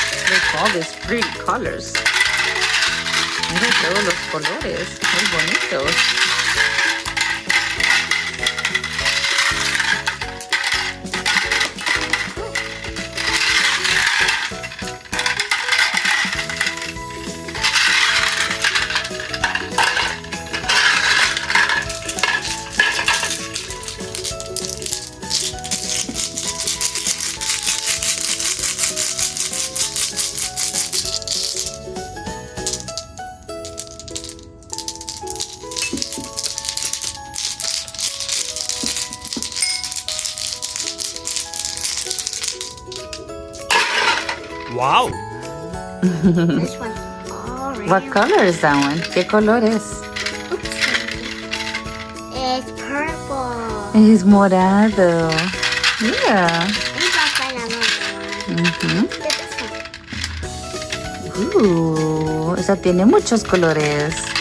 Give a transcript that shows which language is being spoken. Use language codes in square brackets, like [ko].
[en] Look, all these pretty colors. [es] Mira todos los colores, muy bonitos. [en] Wow. This one's orange. What color is that one? [es] ¿Qué color es? [en] Oops. It's purple. [es] Es morado. [en] Yeah. Maybe I'll find another one. Get this one. [es] Ooh, esa tiene muchos colores.